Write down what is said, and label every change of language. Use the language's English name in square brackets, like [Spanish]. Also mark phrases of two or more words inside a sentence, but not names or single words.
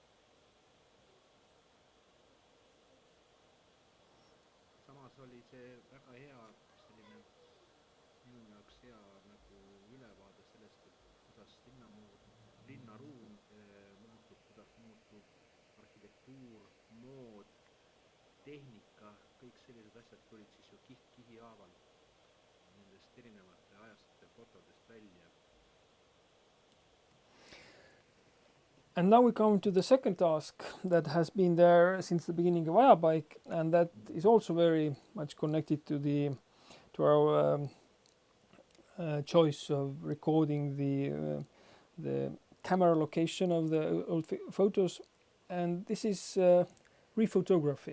[Estonian] Samas oli see väga hea selline minu jaoks hea nagu ülevaade sellest, et kuidas linnaruum muutub, kuidas muutub arhitektuur, mood, tehnika, kõik sellised asjad tulid siis ju kihi haaval nendest erinevate ajastute fotodest välja. [English] And now we come to the second task that has been there since the beginning of Ajapaik, and that is also very much connected to our choice of recording the camera location of the old photos, and this is rephotography.